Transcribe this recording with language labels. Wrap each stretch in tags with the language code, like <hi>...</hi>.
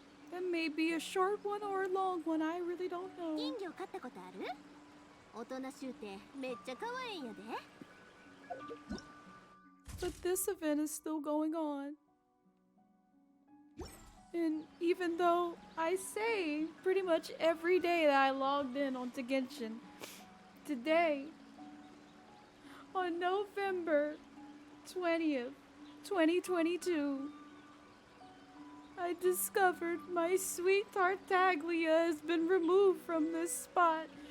<en>That may be a short one or a long one, I really don't know.</en> <ja>金魚飼ったことある？おとなしゅうてめっちゃ可愛いんやで。</ja> <en>But this event is still going on. And even though I say pretty much every day that I logged in onto Genshin, today, on November 20th, 2022, I discovered my sweet Tartaglia has been removed from this spot.</en>